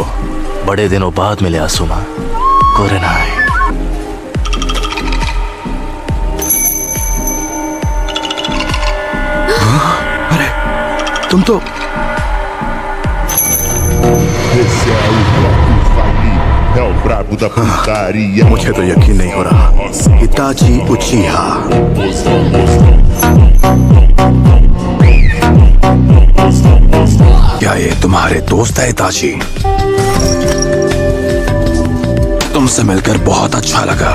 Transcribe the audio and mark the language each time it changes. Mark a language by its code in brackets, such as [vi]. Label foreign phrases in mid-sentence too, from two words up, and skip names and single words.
[hi] बड़े दिनों बाद मिले आसुमा कोरेनाई। अरे तुम तो [pt] Esse é o Bloco Fali, é o brabo da putaria. [hi] मुझे तो यकीन नहीं हो रहा। इताची उचिहा, क्या ये तुम्हारे दोस्त है इताची? तुमसे मिलकर बहुत अच्छा लगा।